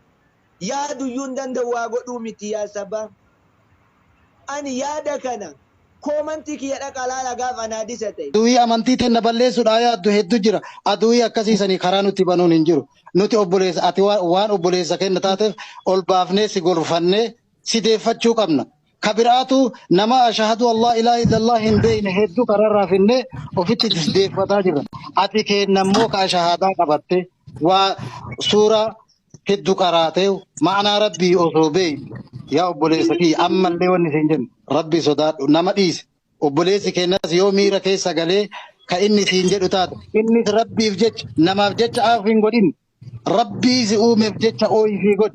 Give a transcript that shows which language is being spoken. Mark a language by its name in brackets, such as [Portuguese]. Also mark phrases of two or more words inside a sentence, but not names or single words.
[Oromo] danda'uwaa godhuu miti yaa sabaa ani yaada kana Komantii kiyya dhaqa laala gaafa naa disate. Aduwii amantii tenna balleessuudha yaaddu hedduu jira. Aduwii akkasiisanii karaa nuti banuun hin jiru. Nuti obboleessa ati waan obboleessa kenna taateef ol baafnee si gorfannee si deeffachuu qabna. Kabiraatu nama [Arabic] أشهد الله إله إلا الله [Oromo] hin beekne hedduu kararraa finnee ofitti deeffataa jira. Ati kennammoo ka shahadaa qabatte waa suuraa hedduu qaraatee ma'anaa rabbii osoo beekne yaa obboleessa kiyya ammallee wanni isin jennu rabbi sodaadhu nama dhiise. Obboleessi kennas yoo miira keessa galee ka inni siin jedhu taate innis rabbiif jecha namaaf jecha aaf hin godhin rabbii si uumeef jecha ooyifii godhi.